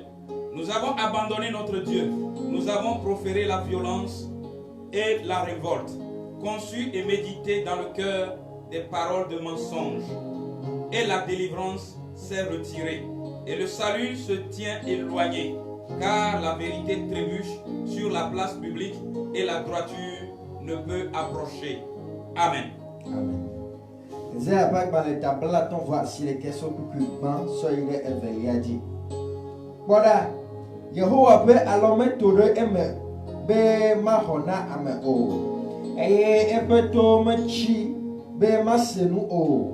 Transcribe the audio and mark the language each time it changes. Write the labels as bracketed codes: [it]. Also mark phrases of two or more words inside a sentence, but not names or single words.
[fr] Nous avons abandonné notre Dieu. Nous avons proféré la violence et la révolte, conçu et médité dans le cœur des paroles de mensonge. Et la délivrance s'est retirée, et le salut se tient éloigné, car la vérité trébuche sur la place publique, et la droiture ne peut approcher. Amen. Amen. [ee] Yehowa be alome to ɖe eme be mahona ame o. Eye epeto mechi be masenu o.